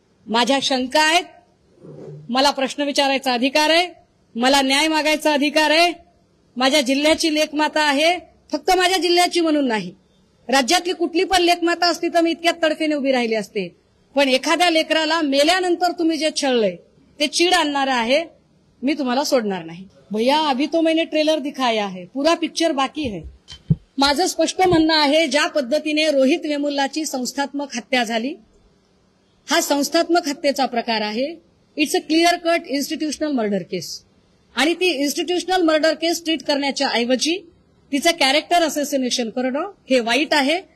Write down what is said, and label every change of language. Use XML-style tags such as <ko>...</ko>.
<mr>माझ्या शंका आहेत, मला प्रश्न विचारायचा अधिकार आहे, मला न्याय मागायचा अधिकार आहे. माझ्या जिल्ह्याची लेकमाता आहे, फक्त माझ्या जिल्ह्याची म्हणून नाही. राज्यातली कुठली पण लेकमाता असती तर मी इतक्यात तडफेने उभी राहिली असते. पण एखाद्या लेकराला मेल्यानंतर तुम्ही जे छळलंय ते चीड आणणारं आहे. मी तुम्हाला सोडणार नाही.</mr> <hi>भैया अभी तो मैंने ट्रेलर दिखाया है, पूरा पिक्चर बाकी है.</hi> <mr>माझं स्पष्ट म्हणणं आहे, ज्या पद्धतीने रोहित वेमुल्लाची संस्थात्मक हत्या झाली, हा संस्थात्मक हत्येचा प्रकार आहे.</mr> <en>It's a clear cut institutional murder case.</en> <mr>आणि ती इन्स्टिट्यूशनल मर्डर केस ट्रीट करण्याच्या ऐवजी तिचं कॅरेक्टर असॅसिनेशन करणं हे वाईट आहे.</mr>